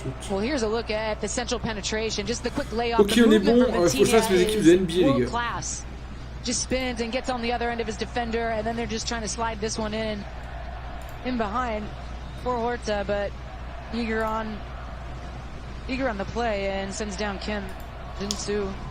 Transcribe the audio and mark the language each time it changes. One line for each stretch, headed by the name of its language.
English: Well, here's a look at the central penetration. Just the quick layoff.
French: Ok, on est bon. Faut que je fasse mes équipes de NBA, les gars.
English: Just spins and gets on the other end of his defender, and then they're just trying to slide this one in behind for Horta, but eager on the play and sends down Kim Jin-soo.